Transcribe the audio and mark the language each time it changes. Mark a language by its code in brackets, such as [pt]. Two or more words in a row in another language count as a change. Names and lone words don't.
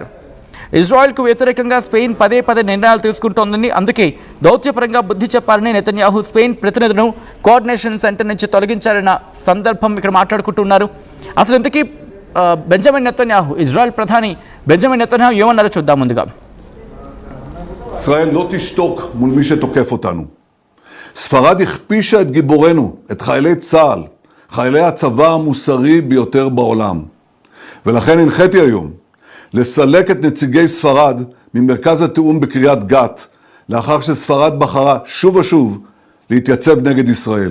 [te] ఇజ్రాయెల్కు వ్యతిరేకంగా స్పెయిన్ పదే నిర్ణయాలు తీసుకుంటోందని, అందుకే దౌత్యపరంగా బుద్ధి చెప్పాలని నెతన్యాహు స్పెయిన్ ప్రతినిధులను కోఆర్డినేషన్ సెంటర్ నుంచి తొలగించారన్న సందర్భం ఇక్కడ మాట్లాడుకుంటున్నారు. అసలు ఇంతకీ బెంజమిన్ నెతన్యాహు, ఇజ్రాయెల్ ప్రధాని బెంజమిన్ నెతన్యాహు ఏమన్నారో చూద్దాం. ముందుగా [he] ישראל לא תשתוק מול מי שתוקף אותנו. ספרד הכפישה את גיבורנו, את חיילי צה"ל, חיילי הצבא המוסרי ביותר בעולם. ולכן הנחיתי היום לסלק את נציגי ספרד ממרכז התיאום בקריית גת, לאחר שספרד בחרה שוב ושוב להתייצב נגד ישראל.